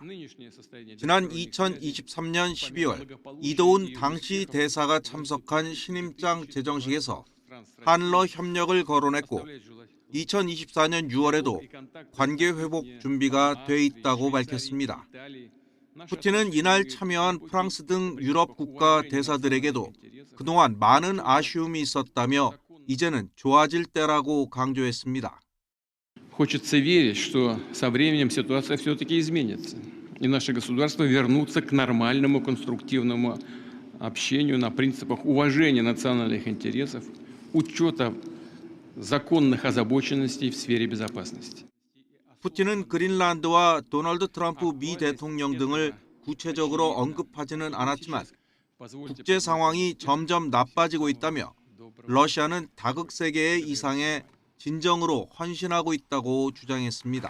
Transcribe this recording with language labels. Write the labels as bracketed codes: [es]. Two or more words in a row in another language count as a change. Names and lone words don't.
[ko] 지난 2023년 12월 이도훈 당시 대사가 참석한 신임장 제정식에서 한러 협력을 거론했고 2024년 6월에도 관계 회복 준비가 돼 있다고 밝혔습니다. 푸틴은 이날 참여한 프랑스 등 유럽 국가 대사들에게도 그동안 많은 아쉬움이 있었다며 이제는 좋아질 때라고 강조했습니다. [ru] Хочется верить, что со временем ситуация все-таки изменится, и наши государства вернутся к нормальному конструктивному общению на принципах уважения национальных интересов, учета законных озабоченностей в сфере безопасности. [ko] 푸틴은 그린란드와 도널드 트럼프 미 대통령 등을 구체적으로 언급하지는 않았지만 국제 상황이 점점 나빠지고 있다며 러시아는 다극 세계의 이상에 진정으로 헌신하고 있다고 주장했습니다.